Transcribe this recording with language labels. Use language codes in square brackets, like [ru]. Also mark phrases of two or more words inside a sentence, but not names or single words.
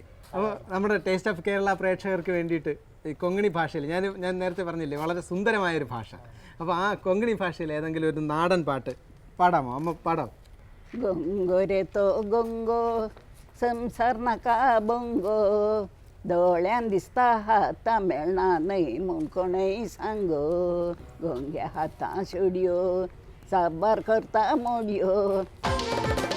[ml] അപ്പോൾ നമ്മുടെ ടേസ്റ്റ് ഓഫ് കേരള പ്രേക്ഷകർക്ക് വേണ്ടിയിട്ട് ഈ കൊങ്കണി ഭാഷയിൽ ഞാൻ നേരത്തെ പറഞ്ഞില്ലേ വളരെ സുന്ദരമായൊരു ഭാഷ. അപ്പോൾ ആ കൊങ്കണി ഭാഷയിൽ ഏതെങ്കിലും ഒരു നാടൻ പാട്ട് പാടാമോ? അമ്മ പാടാം. [kok] ഗൊങ്കോരെ തോ ഗൊങ്കോ സംസാർ നക്കാ ബൊങ്കോ डोळ्यान दिसता हाता मेळना न्हय म्हूण कोणय सांगो गोंग्या हातां शेडयो साबार करता मोडयो